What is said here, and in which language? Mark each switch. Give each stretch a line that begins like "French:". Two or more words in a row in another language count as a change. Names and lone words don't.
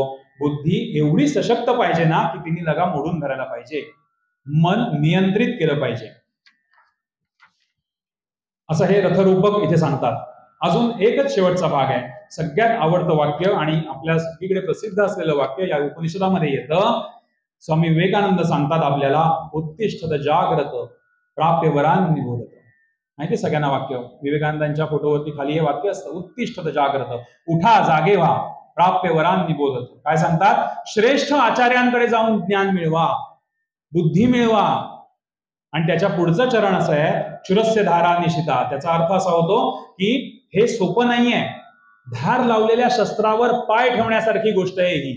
Marathi: बुद्धी एवढी सशक्त पाहिजे ना की तिने लगाम ओढून धरायला पाहिजे, मन नियंत्रित केलं पाहिजे. असं हे रथरूपक इथे सांगतात. अजून एकच शेवटचा भाग आहे, सगळ्यात आवडतं वाक्य आणि आपल्या सगळीकडे प्रसिद्ध असलेलं वाक्य या उपनिषदामध्ये येतं. स्वामी विवेकानंद सांगतात आपल्याला,
Sanskrit: उत्तिष्ठत जाग्रत प्राप्य वरान निबोधत.
Marathi: माहिती सगळ्यांना वाक्य, विवेकानंदांच्या फोटोवरती खाली हे वाक्य असतं,
Sanskrit: उत्तिष्ठत जाग्रत,
Marathi: उठा जागे व्हा,
Sanskrit: प्राप्य वरान निबोधत.
Marathi: काय सांगतात? श्रेष्ठ आचार्यांकडे जाऊन ज्ञान मिळवा, बुद्धी मिळवा. आणि त्याच्या पुढचं चरण असं आहे,
Sanskrit: क्षुरस्य धारा निशिता.
Marathi: त्याचा अर्थ असा होतो की हे सोपं नाहीये. धार लावलेल्या शस्त्रावर पाय ठेवण्यासारखी गोष्ट आहे ही.